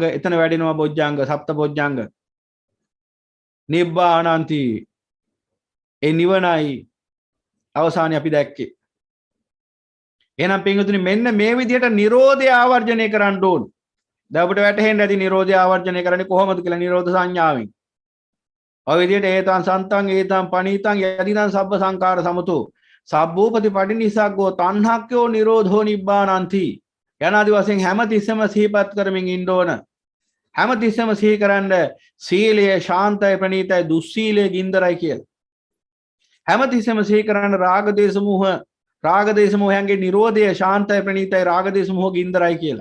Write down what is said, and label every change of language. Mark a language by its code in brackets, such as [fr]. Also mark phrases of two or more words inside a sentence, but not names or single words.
[si] එතන වැඩෙනවා බොජ්ජංග සප්ත බොජ්ජංග. නිබ්බානಂತಿ. ඒ නිවනයි අවසානයේ අපි දැක්කේ. එහෙනම් පින්වතුනි මෙන්න මේ විදිහට නිරෝධය ආවර්ජනය කරන්න ඕන. දැන් අපිට වැටහෙන්න ඇති නිරෝධය ආවර්ජනය කරන්නේ කොහොමද කියලා නිරෝධ සංඥාවෙන්. ඔය විදිහට [pi] ඒතං සන්තං ඒතං පනීතං යදිදං සබ්බ සංකාර සමතෝ සබ්බෝපති පටිනිසග්ගෝ තණ්හක්ඛයෝ නිරෝධෝ නිබ්බානಂತಿ. [si] යනාදි වශයෙන් හැමතිස්සෙම සිහිපත් කරමින් ඉන්න ඕන. හැමතිස්සෙම සිහි කරන්න සීලය ශාන්තයි ප්‍රණීතයි දුස්සීලයේ ගින්දරයි කියලා. හැමතිස්සෙම සිහි කරන්න රාග දේශ මොහයන්ගේ නිරෝධය ශාන්තයි ප්‍රණීතයි රාග දේශ මොහ ගින්දරයි කියලා.